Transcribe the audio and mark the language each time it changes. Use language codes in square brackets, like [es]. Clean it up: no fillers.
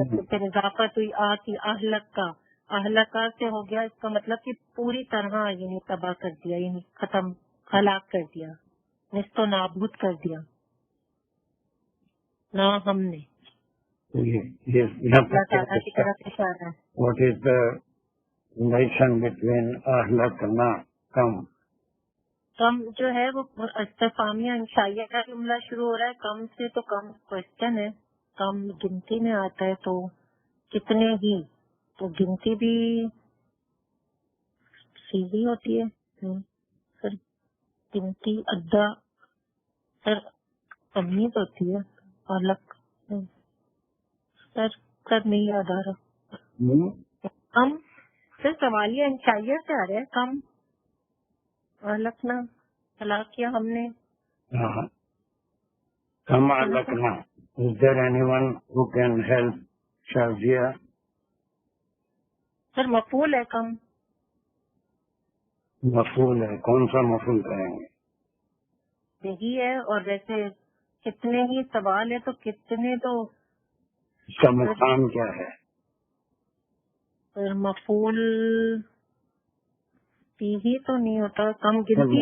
[ur] پھر اضافت ہوئی آ کی اہلکا، اہلکا سے ہو گیا، اس کا مطلب کہ پوری طرح یعنی تباہ کر دیا، یعنی ختم، ہلاک کر دیا، نست و نابود کر دیا نا ہم نے. اللہ تعالیٰ کی طرف اشارہ ہے. [en] What is the relation between اہلکنا کم؟ [ur] کم جو ہے وہ استفہامیہ انشائیہ کا جملہ شروع ہو رہا ہے. کم سے تو کم کوشچن ہے، کم گنتی میں آتا ہے، تو کتنے ہی، تو گنتی بھی سیدھی ہوتی ہے سر. گنتی ادا سر تمیز ہوتی ہے. الگ سر نہیں یاد آ رہا. کم سر سوالیہ انشائیہ سے آ رہا ہے. کم اہلکنا ہلاک کیا ہم نے. کم اہلکنا. [en] Is there anyone who can help Shazia? [ur] سر مفعول ہے کم. مفعول ہے، کون سا مفعول کریں گے؟ یہی ہے. اور ویسے کتنے ہی سوال ہے تو کتنے، تو اس کا مقام کیا ہے؟ سر مفعول ہی تو نہیں ہوتا، کم گنتی.